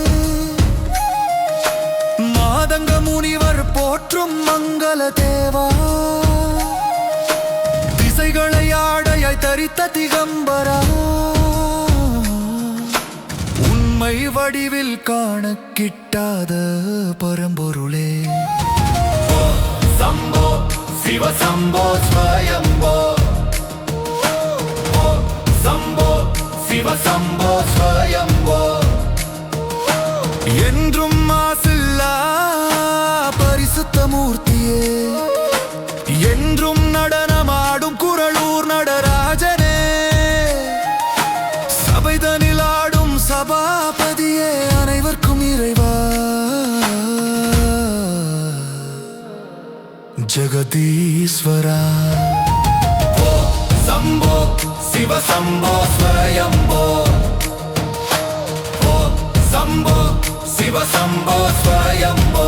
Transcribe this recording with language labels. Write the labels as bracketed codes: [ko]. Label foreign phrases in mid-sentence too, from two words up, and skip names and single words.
[ta] மாதங்க முனிவர் போற்றும் மங்கள தேவா திசைகளை ஆடையாய் தரித்த திகம்பரா உண்மை வடிவில் காண கிட்டாத பரம்பொருளே [sa] शम्भो शिव शम्भो स्वयम्भो शम्भो शिव शम्भो स्वयम्भो [ta] என்றும் மாசில்லா பரிசுத்த மூர்த்தியே என்றும் நடனமாடும் குரலூர் நடராஜனே சபைதனில் ஆடும் சபாபதியே அனைவர்க்கும் இறைவா ஜெகதீஸ்வரா [sa] शम्भो शिव शम्भो स्वयम्भो शम्भो शिव शम्भो स्वयम्भो